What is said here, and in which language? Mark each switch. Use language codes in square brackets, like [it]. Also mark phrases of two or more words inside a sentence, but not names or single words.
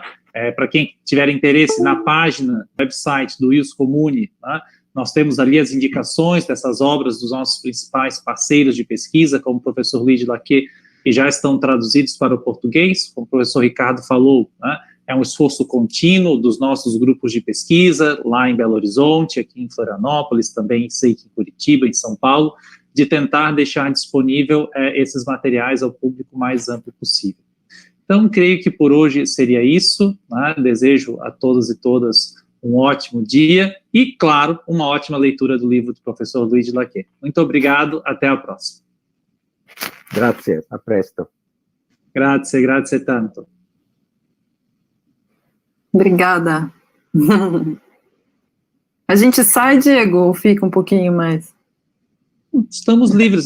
[pt] Para quem tiver interesse, na página, website do Ius Comune, né, nós temos ali as indicações dessas obras dos nossos principais parceiros de pesquisa, como o professor Luigi Lacchè, que já estão traduzidos para o português, como o professor Ricardo falou, né, é um esforço contínuo dos nossos grupos de pesquisa, lá em Belo Horizonte, aqui em Florianópolis, também sei que em Curitiba, em São Paulo, de tentar deixar disponível esses materiais ao público mais amplo possível. Então, creio que por hoje seria isso, né? Desejo a todos e todas um ótimo dia e, claro, uma ótima leitura do livro do professor Luigi Lacchè. Muito obrigado, até a próxima. [it] Grazie, a presto. Grazie tanto. [pt] Obrigada. A gente sai, Diego, ou fica um pouquinho mais? Estamos livres.